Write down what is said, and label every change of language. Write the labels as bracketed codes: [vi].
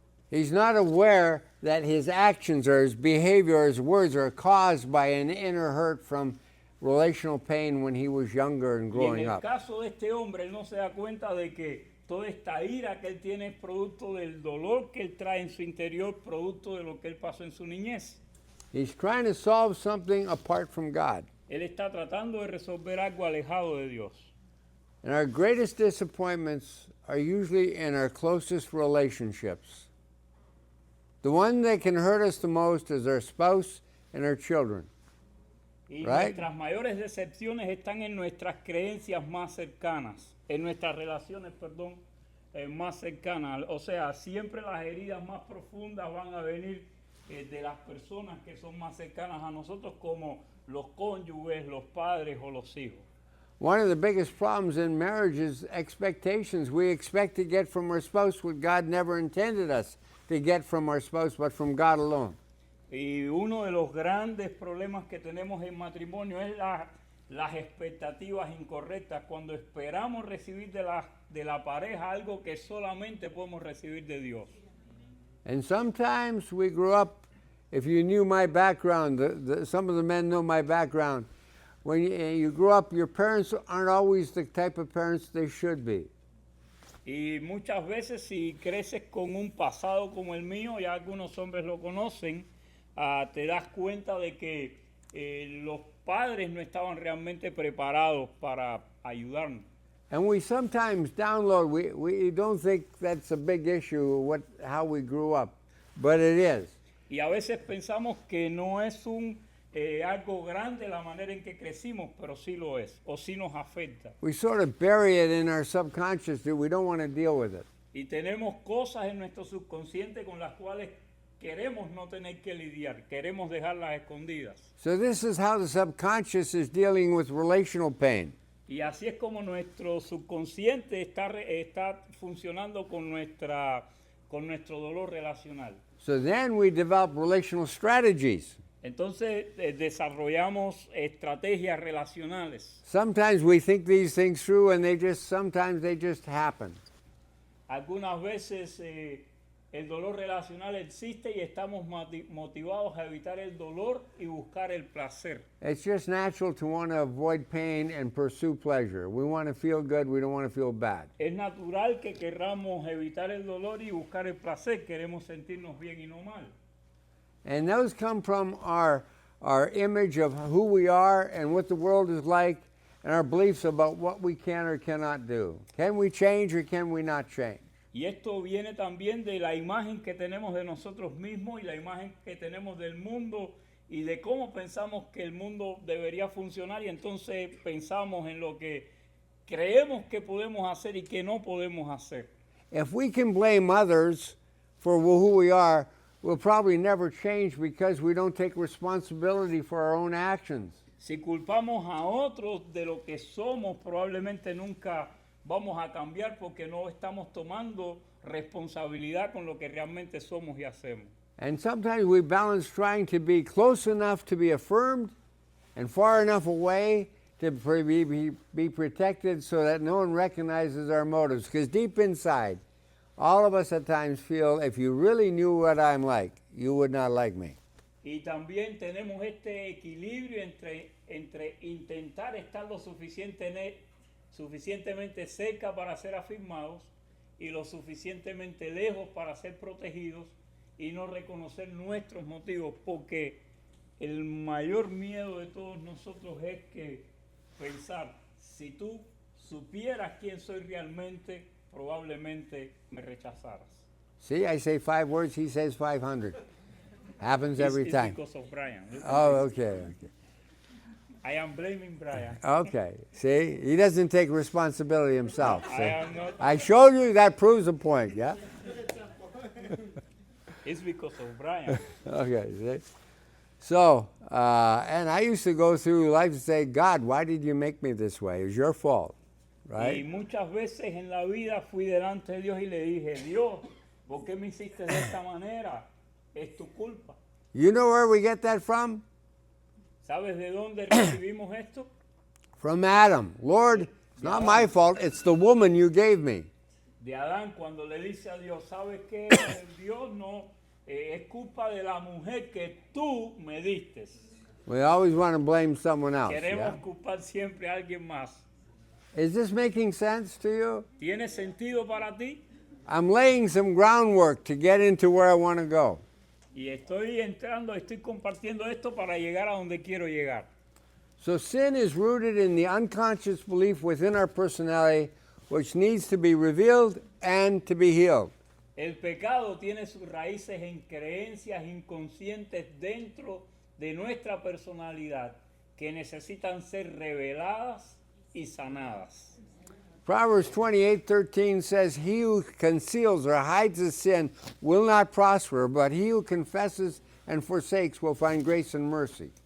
[en] He's not aware that his actions or his behavior or his words are caused by an inner hurt from relational pain when he was younger and [es] y en [en] growing [es] el [en] up. [es] caso de este hombre, él no se da cuenta de que toda esta ira que él tiene es producto del dolor que él trae en su interior, producto de lo que él pasó en su niñez. [en] He's trying to solve something apart from God. [es] Él está tratando de resolver algo alejado de Dios. [en] And our greatest disappointments are usually in our closest relationships. The one that can hurt us the most is our spouse and our children. [es] Y [en] Right. [es] nuestras mayores decepciones están en nuestras creencias más cercanas, en nuestras relaciones, perdón, más cercanas. O sea, siempre las heridas más profundas van a venir de las personas que son más cercanas a nosotros, como los cónyuges, los padres o los hijos. [en] One of the biggest problems in marriage is expectations. We expect to get from our spouse what God never intended us to get from our spouse, but from God alone. [es] Y uno de los grandes problemas que tenemos en matrimonio es las expectativas incorrectas, cuando esperamos recibir de la pareja algo que solamente podemos recibir de Dios. [en] And sometimes we grew up, if you knew my background, some of the men know my background. When you grew up, your parents aren't always the type of parents they should be. [es] Y muchas veces si creces con un pasado como el mío, y algunos hombres lo conocen, te das cuenta de que los padres no estaban realmente preparados para ayudarnos. [en] And we sometimes download, we don't think that's a big issue, how we grew up, but it is. [es] Y a veces pensamos que no es algo grande la manera en que crecimos, pero sí lo es, o sí nos afecta. [en] We sort of bury it in our subconscious that we don't want to deal with it. [es] Y tenemos cosas en nuestro subconsciente con las cuales queremos no tener que lidiar, queremos dejarlas escondidas. [en] So this is how the subconscious is dealing with relational pain. [es] Y así es como nuestro subconsciente está funcionando con nuestro dolor relacional. [en] So then we develop relational strategies. [es] Entonces desarrollamos estrategias relacionales. [en] Sometimes we think these things through and sometimes they just happen. [es] Algunas veces el dolor relacional existe y estamos motivados a evitar el dolor y buscar el placer. [en] It's just natural to want to avoid pain and pursue pleasure. We want to feel good, we don't want to feel bad. [es] Es natural que querramos evitar el dolor y buscar el placer. Queremos sentirnos bien y no mal. [en] And those come from our image of who we are and what the world is like and our beliefs about what we can or cannot do. Can we change or can we not change? [es] Y esto viene también de la imagen que tenemos de nosotros mismos y la imagen que tenemos del mundo y de cómo pensamos que el mundo debería funcionar, y entonces pensamos en lo que creemos que podemos hacer y que no podemos hacer. [en] If we can blame others for who we are, we'll probably never change because we don't take responsibility for our own actions. [es] Si culpamos a otros de lo que somos, probablemente nunca vamos a cambiar porque no estamos tomando responsabilidad con lo que realmente somos y hacemos. [en] And sometimes we balance trying to be close enough to be affirmed and far enough away to be protected so that no one recognizes our motives. Because deep inside, all of us at times feel, if you really knew what I'm like, you would not like me. [es] Y también tenemos este equilibrio entre intentar estar lo suficientemente cerca para ser afirmados y lo suficientemente lejos para ser protegidos y no reconocer nuestros motivos, porque el mayor miedo de todos nosotros es que pensar, si tú supieras quién soy realmente, probablemente me rechazaras. [en] See, I say 5 words, he says 500. Happens every It's time. because of Brian. Oh, okay. I am blaming Brian. Okay. See, he doesn't take responsibility himself. I see? am not. I showed you that proves a point, yeah? It's because of Brian. Okay, see? So, and I used to go through life and say, God, why did you make me this way? It was your fault, [es] Y [en] right? [es] muchas veces en la vida fui delante de Dios y le dije, Dios, ¿por qué me hiciste de esta manera? Es tu culpa. [en] You know where we get that from? [es] ¿Sabes de dónde recibimos esto? [en] From Adam. Lord, it's not my fault, it's the woman you gave me. [es] De Adán, cuando le dice a Dios, ¿sabes qué? Dios no, es culpa de la mujer que tú me diste. [en] We always want to blame someone else. [es] Queremos [en] Yeah? [es] culpar siempre a alguien más. [en] Is this making sense to you? [es] ¿Tiene sentido para ti? [en] I'm laying some groundwork to get into where I want to go. [es] Y estoy compartiendo esto para llegar a donde quiero llegar. [en] So sin is rooted in the unconscious belief within our personality, which needs to be revealed and to be healed. [es] El pecado tiene sus raíces en creencias inconscientes dentro de nuestra personalidad que necesitan ser reveladas y sanadas. [en] Proverbs 28:13 says, "He who conceals or hides his sin will not prosper, but he who confesses and forsakes will find grace and mercy."